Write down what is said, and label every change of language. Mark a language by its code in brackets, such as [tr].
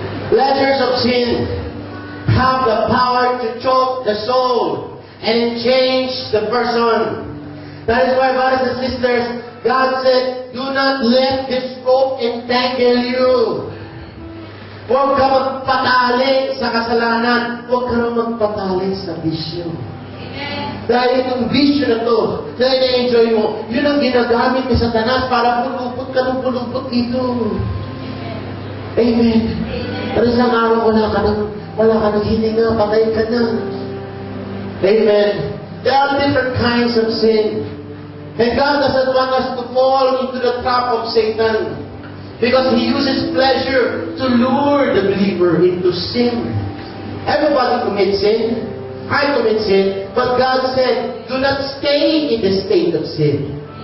[en] Pleasures of sin have the power to choke the soul and change the person. That is why, brothers and sisters, God said, do not let this rope entangle you. [tl] Huwag ka magpatali sa kasalanan. Huwag ka na magpatali sa bisyo. Dahil itong bisyo na to, na ina-enjoy mo, yun ang ginagamit ni Satanas para pulupot ka ng pulupot dito. Amen. Pero isang araw, wala ka ng hininga, patay ka na. Amen. [en] There are different kinds of sin. And God doesn't want us to fall into the trap of Satan. Because he uses pleasure to lure the believer into sin. Everybody commits sin. I commit sin. But God said, do not stay in the state of sin.